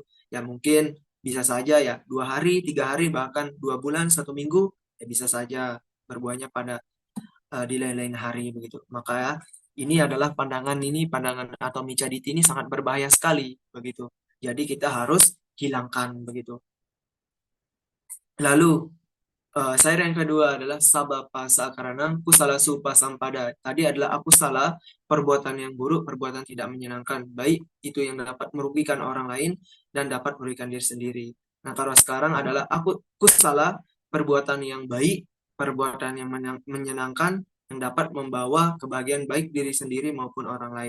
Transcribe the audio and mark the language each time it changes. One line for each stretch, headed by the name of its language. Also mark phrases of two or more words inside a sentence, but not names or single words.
Indonesian: Ya mungkin bisa saja ya 2 hari, 3 hari, bahkan 2 bulan, 1 minggu, ya bisa saja berbuahnya pada di lain-lain hari begitu. Maka ini adalah pandangan atau micaditi ini sangat berbahaya sekali begitu. Jadi kita harus hilangkan begitu. Lalu saya yang kedua adalah
Pali: sabapa sakaranam kusala supa sampada.
Indonesian: Tadi adalah aku salah, perbuatan yang buruk, perbuatan tidak menyenangkan, baik itu yang dapat merugikan orang lain dan dapat merugikan diri sendiri. Nah, kalau sekarang adalah aku kusala, perbuatan yang baik, perbuatan yang menyenangkan yang dapat membawa kebahagiaan baik diri sendiri maupun orang lain.